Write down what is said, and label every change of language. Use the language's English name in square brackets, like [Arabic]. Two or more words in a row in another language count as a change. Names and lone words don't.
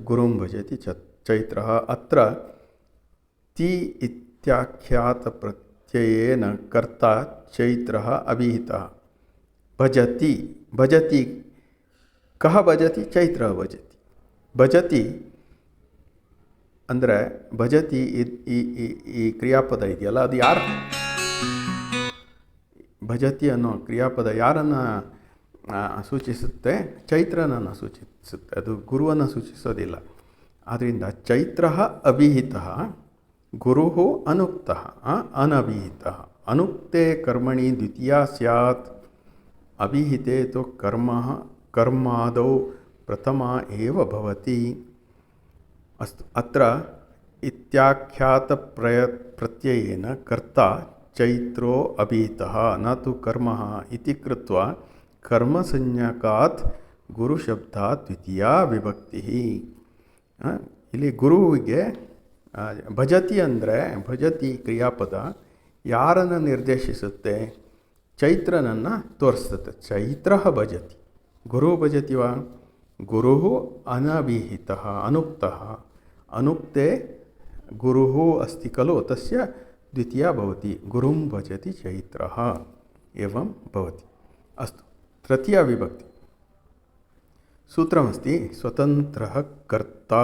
[Sanskrit] गुरुं भजति चैत्रः, अत्र ति इत्याख्यातप्रत्ययेन कर्ता चैत्रः अभिहितः। भजति कः भजति? चैत्रः भजति। [Kannada] भजति ಅಂದರೆ ಭಜತಿ ಈ ಕ್ರಿಯಾಪದ ಇದೆಯಲ್ಲ, ಅದು ಯಾರು? ಭಜತಿ ಅನ್ನೋ ಕ್ರಿಯಾಪದ ಯಾರನ್ನು ಸೂಚಿಸುತ್ತೆ? ಚೈತ್ರನನ್ನು ಸೂಚಿಸುತ್ತೆ, ಅದು ಗುರುವನ್ನು ಸೂಚಿಸೋದಿಲ್ಲ. [Sanskrit] ಆದ್ದರಿಂದ ಚೈತ್ರಃ ಅಭಿಹಿತಃ, ಗುರುಃ ಅನುಕ್ತಃ ಅನಭಿಹಿತಃ। ಅನುಕ್ತೆ ಕರ್ಮಣಿ ದ್ವಿತೀಯಾ ಸ್ಯಾತ್, ಅಭಿಹಿತೆ ತು कर्मादौ प्रथमा एव भवति। अस्तु, अत्र इत्याख्यातप्रत्ययेन कर्ता चैत्रो अभिहितः न तु कर्मः इति कृत्वा कर्मसंज्ञकात् गुरुशब्दात् द्वितीया विभक्तिः। [Kannada] ಇಲ್ಲಿ ಗುರುವಿಗೆ ಭಜತಿ ಅಂದರೆ, ಭಜತಿ ಕ್ರಿಯಾಪದ ಯಾರನ್ನು ನಿರ್ದೇಶಿಸುತ್ತೆ? ಚೈತ್ರನನ್ನು ತೋರಿಸುತ್ತೆ। [Sanskrit] ಚೈತ್ರಃ ಭಜತಿ, ಗುರು ಭಜತಿ ವಾ? ಗುರುಃ ಅನಭಿಹಿತಃ ಅನುಕ್ತಃ, ಅನುಕ್ತೆ ಗುರುಃ अस्ति खलु, तस्य द्वितीया भवति। गुरुं भजति चैत्रः, एवं भवति। अस्तु, तृतीया विभक्ति सूत्रमस्ति स्वतन्त्रः कर्ता।